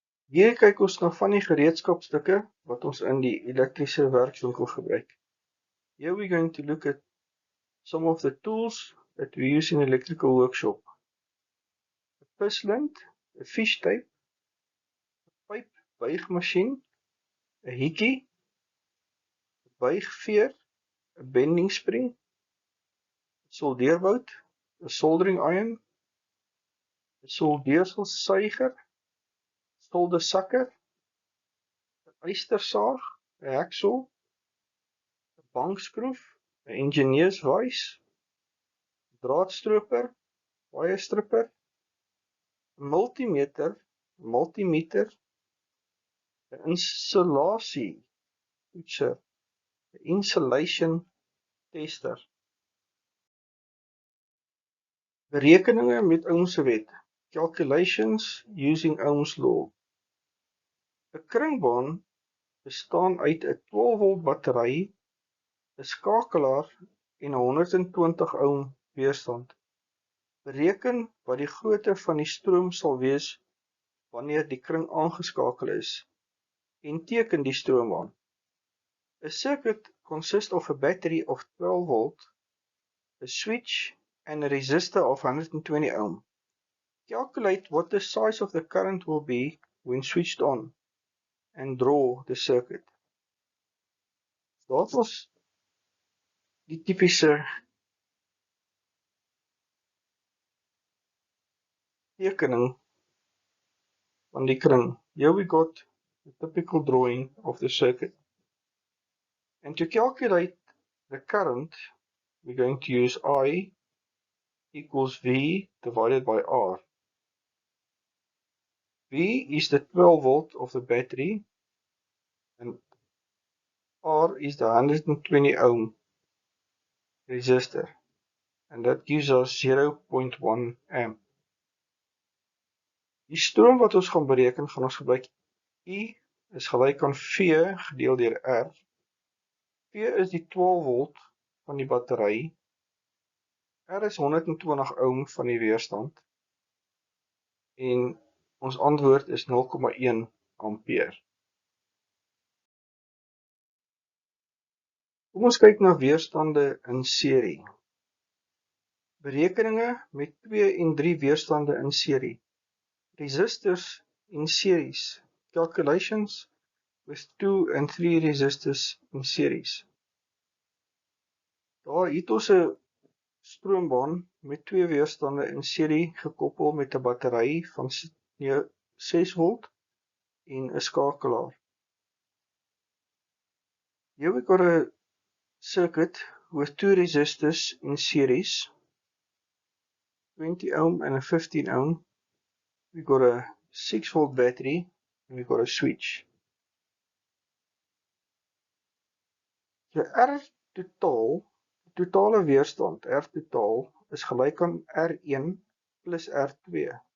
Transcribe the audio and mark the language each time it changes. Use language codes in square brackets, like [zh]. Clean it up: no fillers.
[af] Hier kyk ons na van die gereedskapstukke wat ons in die elektriese werkswinkel gebruik. [en] Here we're going to look at some of the tools that we use in electrical workshop. A [af] pislint, [en] a fish tape, a pipe [af] buigmasjien, [en] a hikkie, a [af] buigveer, [en] a bending spring, a [af] soldeerbout, [en] a soldering iron, a [af] soldeerselsuiger, soldersakker, 'n ystersaag, 'n [en] hacksaw, [af] 'n bankskroef, 'n ingenieurswys, draadstroper, waierstripper, 'n multimeter, 'n multimeter, 'n insulasietoetser, 'n [en] insulation tester. [af] Berekeninge met Ohm's wet. [en] Calculations using Ohm's law. [af] 'n Kringbaan bestaan uit 'n 12-volt battery, 'n skakelaar en 'n 120 ohm weerstand. Bereken wat die grootte van die stroom sal wees wanneer die kring aangeskakel is en teken die stroom aan. [en] A circuit consists of a battery of 12 volt, a switch and a resistor of 120 ohm. Calculate what the size of the current will be when switched on and draw the circuit. [af] Dit was die typiese tekening van die kring. [en] Here we got the typical drawing of the circuit. And to calculate the current, we're going to use I equals V divided by R. V is the 12 volt of the battery and R is the 120 ohm resistor, and that gives us 0.1 amp. [af] Die stroom wat ons gaan bereken, gaan ons gebruik I is gelyk aan V gedeel deur R. V is die 12 volt van die battery. R is 120 ohm van die weerstand. En ons antwoord is 0,1 ampere. Kom ons kyk na weerstande in serie. Berekeninge met 2 en 3 weerstande in serie. [en] Resistors in series. Calculations with 2 and 3 resistors in series. [af] Daar het ons 'n stroombaan met 2 weerstande in serie gekoppel met 'n battery van 6 volt en 'n skakelaar. [en] Here we got a circuit with two resistors in series, 20 ohm and a 15 ohm. We got a 6-volt battery and we got a switch. [af] So R totale weerstand, R totaal, is gelyk aan R1 plus R2.